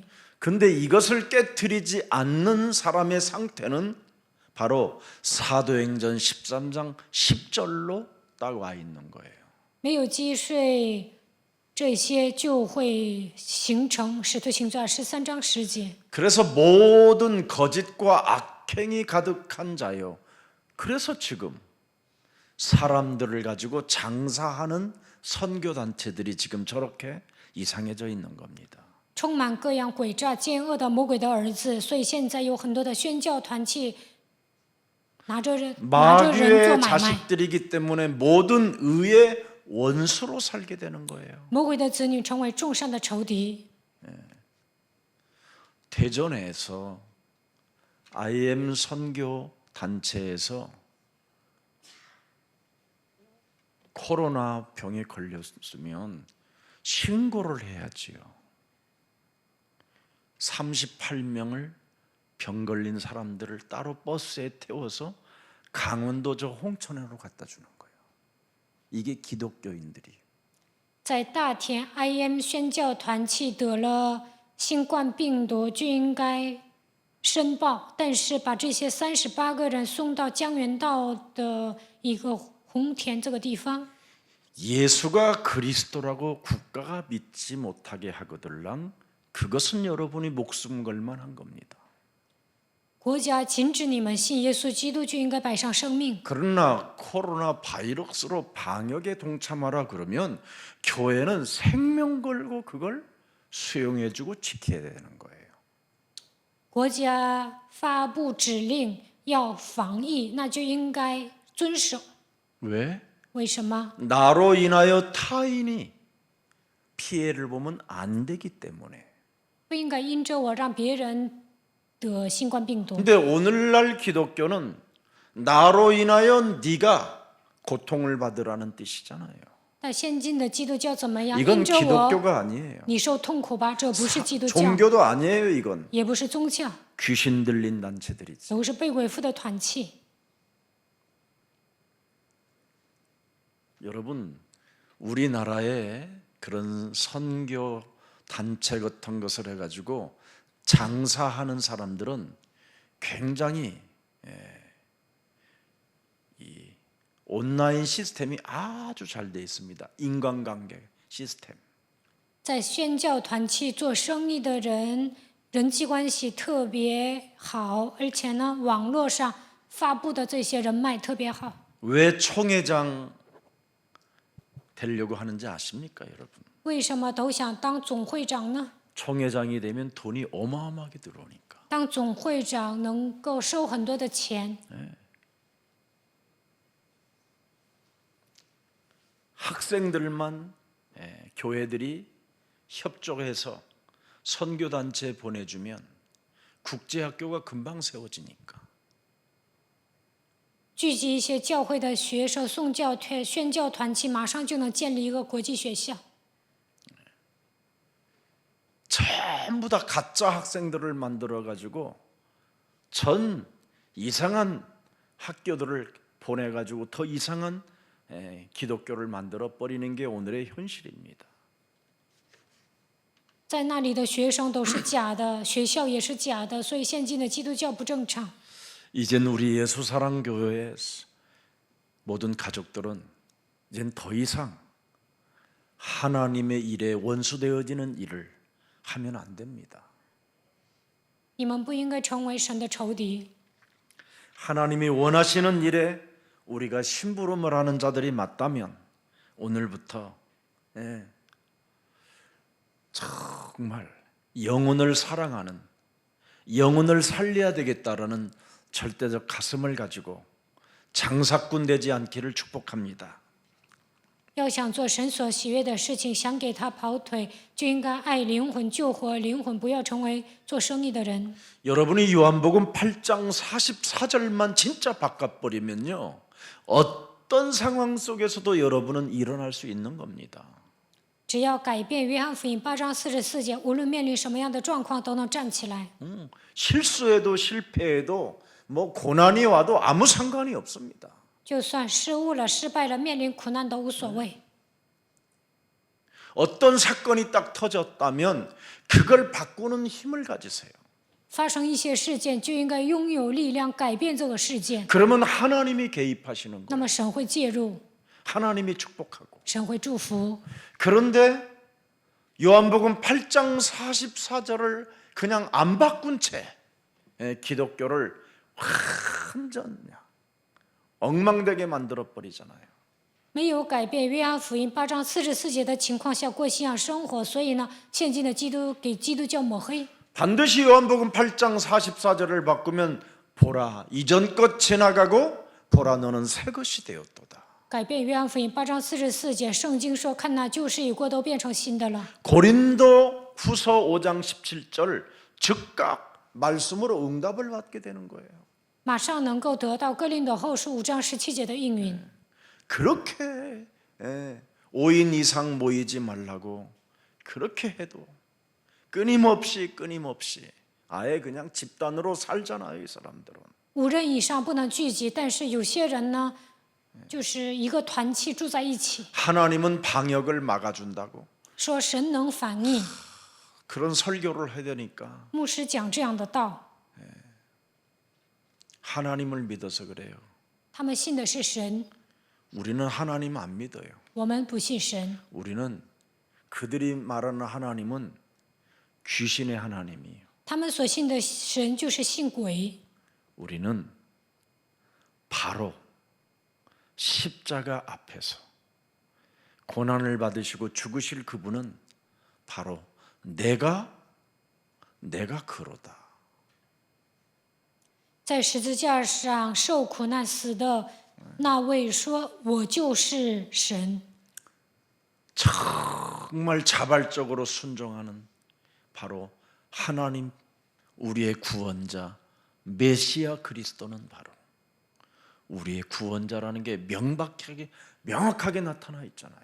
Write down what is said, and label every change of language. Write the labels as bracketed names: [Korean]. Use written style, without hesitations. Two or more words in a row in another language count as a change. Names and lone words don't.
[Korean] 근데 이것을 깨뜨리지 않는 사람의 상태는 바로 사도행전 13장 10절로 딱 와 있는 거예요. [Chinese] 没有击碎这些，就会形成使徒行传13章10节。 [Korean] 그래서 모든 거짓과 악행이 가득한 자요. 그래서 지금 사람들을 가지고 장사하는 선교단체들이 지금 저렇게 이상해져 있는 겁니다. [Chinese] 充满各样诡诈、奸恶的魔鬼的儿子，所以现在有很多的宣教团契拿着人做 [Korean] 마귀의 [Chinese] 买卖。 [Korean] 자식들이기 때문에 모든 의의 원수로 살게 되는 거예요. [Chinese] 魔鬼的子女成为众善的仇敌。 [Korean] 대전에서 IM 선교 단체에서 코로나 병에 걸렸으면 신고를 해야지요. 38명을 병 걸린 사람들을 따로 버스에 태워서 강원도 저 홍천으로 갖다 주는 거예요. 이게 기독교인들이. [Chinese] 在大田 IM 宣教团契得了新冠病毒，就应该申报，但是把这些38个人送到江原道的一个红田这个地方。 [Korean] 예수가 그리스도라고 국가가 믿지 못하게 하거들랑 그것은 여러분이 목숨 걸 만한 겁니다. [Chinese] 国家禁止你们信耶稣基督，就应该摆上生命。 [Korean] 그러나 코로나 바이러스로 방역에 동참하라 그러면 교회는 생명 걸고 그걸 수용해주고 지켜야 되는 거예요. [Chinese] 国家发布指令要防疫，那就应该遵守。 [Korean] 왜? [Chinese] 为什么？ [Korean] 나로 인하여 타인이 피해를 보면 안 되기 때문에. [Chinese] 不应该因着我让别人得新冠病毒。 [Korean] 근데 오늘날 기독교는 나로 인하여 네가 고통을 받으라는 뜻이잖아요. [Chinese] 但现今的基督教怎么样？ [Korean] 이건 [Chinese] 因着我， [Korean] 기독교가 아니에요. [Chinese] 你受痛苦吧，这不是基督教， [Korean] 종교도 아니에요, 이건. [Chinese] 也不是宗教， [Korean] 귀신 들린 단체들이지. [Chinese] 都是被鬼附的团契。 [Korean] 여러분, 우리나라에 그런 선교 단체 같은 것을 해가지고 장사하는 사람들은 굉장히 이 온라인 시스템이 아주 잘 돼 있습니다. 인간관계 시스템. [Chinese] 在宣教团契做生意的人，人际关系特别好，而且呢，网络上发布的这些人脉特别好。 [Korean] 왜 총회장 되려고 하는지 아십니까, 여러분? [Chinese] 为什么都想当总会长呢？ [Korean] 총회장이 되면 돈이 어마어마하게 들어오니까. [Chinese] 当总会长能够收很多的钱， [Korean] 학생들만 교회들이 협조해서 선교단체에 보내주면 국제학교가 금방 세워지니까. [Chinese] 聚集一些教会的学生、送教团、宣教团契，马上就能建立一个国际学校。 [Korean] 전부 다 가짜 학생들을 만들어 가지고 전 이상한 학교들을 보내 가지고 더 이상한 기독교를 만들어 버리는 게 오늘의 현실입니다. [Chinese] 在那里的学生都是假的，学校也是假的，所以现今的基督教不正常。 [Korean] 이젠 우리 예수사랑교회의 모든 가족들은 이젠 더 이상 하나님의 일에 원수되어지는 일을 하면 안 됩니다. [Chinese] 你们不应该成为神的仇敌。 [Korean] 하나님이 원하시는 일에 우리가 심부름을 하는 자들이 맞다면 오늘부터 정말 영혼을 사랑하는, 영혼을 살려야 되겠다라는 절대적 가슴을 가지고 장사꾼 되지 않기를 축복합니다. [Chinese] 要想做神所喜悦的事情，想给他跑腿，就应该爱灵魂、救活灵魂，不要成为做生意的人。 [Korean] 여러분이 요한복음 8장 44절만 진짜 바꿔버리면요, 어떤 상황 속에서도 여러분은 일어날 수 있는 겁니다. [Chinese] 只要改变约翰福音8章44节，无论面临什么样的状况，都能站起来。 [Korean] 실수해도 실패해도 뭐 고난이 와도 아무 상관이 없습니다. [Chinese] 就算失误了、失败了，面临苦难都无所谓。 [Korean] 어떤 사건이 딱 터졌다면 그걸 바꾸는 힘을 가지세요. [Chinese] 发生一些事件，就应该拥有力量改变这个事件。 [Korean] 그러면 하나님이 개입하시는 [Chinese] 那 [Korean] 거예요. [Chinese] 么神会介入， [Korean] 하나님이 축복하고. [Chinese] 神会祝福。 [Korean] 그런데 요한복음 8장 44절을 그냥 안 바꾼 채 기독교를 완전 엉망되게 만들어 버리잖아요. [Chinese] 没有改变约翰福音8章44节的情况下过信仰生活，所以呢，现今的基督给基督教抹黑。 [Korean] 반드시 요한복음 8장 44절을 바꾸면 보라 이전 것 지나가고 보라 너는 새 것이 되었도다. [Chinese] 改变约翰福音8章44节，圣经说：“看那旧事已过，都变成新的了。” [Korean] 고린도 후서 5장 17절 즉각 말씀으로 응답을 받게 되는 거예요. [Chinese] 马上能够得到哥林多后书5章17节的应允。 [Korean] 그렇게 5인 이상 모이지 말라고 그렇게 해도 끊임없이 아예 그냥 집단으로 살잖아요, 이 사람들은. [Chinese] 5 人以上不能聚集，但是有些人呢，就是一个团契住在一起， [Korean] 하나님은 방역을 막아준다고 [Chinese] 说神能反应。 [Korean] 그런 설교를 해야 되니까 [Chinese] 牧师讲这样的道， [Korean] 하나님을 믿어서 그래요. [Chinese] 他们信的是神， [Korean] 우리는 하나님 안 믿어요. [Chinese] 我们不信神。 [Korean] 우리는 그들이 말하는 하나님은 귀신의 하나님이에요. [Chinese] 他们所信的神就是信鬼。 [Korean] 우리는 바로 십자가 앞에서 고난을 받으시고 죽으실 그분은 바로 내가 그로다. [Chinese] 在十字架上受苦难死的那位说：“我就是神。” [Korean] 정말 자발적으로 순종하는 바로 하나님 우리의 구원자 메시아 그리스도는 바로 우리의 구원자라는 게 명확하게 나타나 있잖아요.